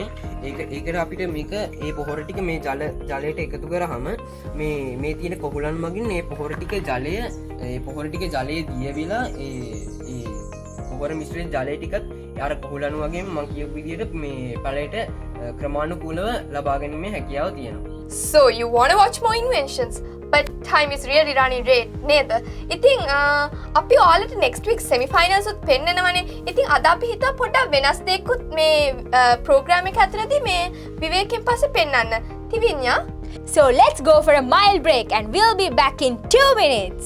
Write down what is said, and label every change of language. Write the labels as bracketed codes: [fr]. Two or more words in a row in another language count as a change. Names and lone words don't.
[si] ඒකට අපිට මේක ඒ පොහොර ටික මේ ජලයට එකතු කරාම මේ තියෙන කොහුලන් මගින් මේ පොහොර ටික ජලයේ දියවිලා ඒ පොහොර මිශ්‍රිත ජලය ටිකත් අර කොහුලන් වගේ මම කියපු විදිහට මේ පැලයට ක්‍රමානුකූලව ලබා ගැනීමේ හැකියාව තියෙනවා. [en] So you want to watch more inventions, but time is really running late නේද? [si] ඉතින් අපි ඔයාලට [en] next week semi-finals [si] උත් පෙන්නනවනේ. ඉතින් අද අපි හිතුවා පොඩ්ඩක් වෙනස් දෙයක්කුත් මේ program එක ඇතුළතදී මේ විවේකයෙන් පස්සේ පෙන්නන්න. තිවිඤ්ඤා? [en] So let's go for a mild break and we'll be back in 2 minutes.